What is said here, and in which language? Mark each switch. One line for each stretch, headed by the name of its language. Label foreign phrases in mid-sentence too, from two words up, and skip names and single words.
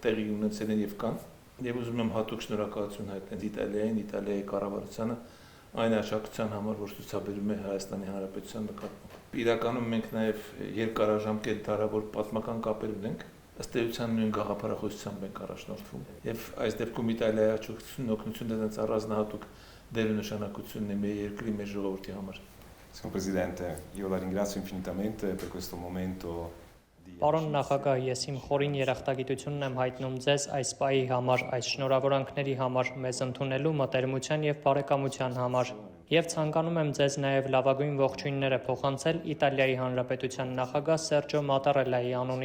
Armenian: տեղի ունեցել են եւ կան, եւ ուզում եմ հատուկ շնորհակալություն հայտնել Իտալիային, Իտալիայի կառավարությանը այն աջակցության համար, որ ցուցաբերում է Հայաստանի Հանրապետության նկատմամբ։ Իրականում մենք նաեւ երկարաժամկետ դարավոր պատմական կապեր ունենք, ըստ էության նույն գաղափարախոսությամբ ենք առաջնորդվում եւ այս դեպքում Իտալիայի աջակցությունն օգնությունը դրանց առանձնահատուկ դեր ու նշանակություն ունի մեր երկրի, մեր ժողովրդի համար։
Italian: Signor Presidente, io la ringrazio infinitamente per questo momento.
Armenian: Պարոն նախագահ, ես իմ խորին երախտագիտությունն եմ հայտնում ձեզ այս պահի համար, այս շնորհավորանքների համար, մեզ ընդունելու մտերմության եւ բարեկամության համար, եւ ցանկանում եմ ձեզ նաեւ լավագույն ողջույնները փոխանցել Իտալիայի Հանրապետության նախագահ Սերջո Մատարելլայի անունից։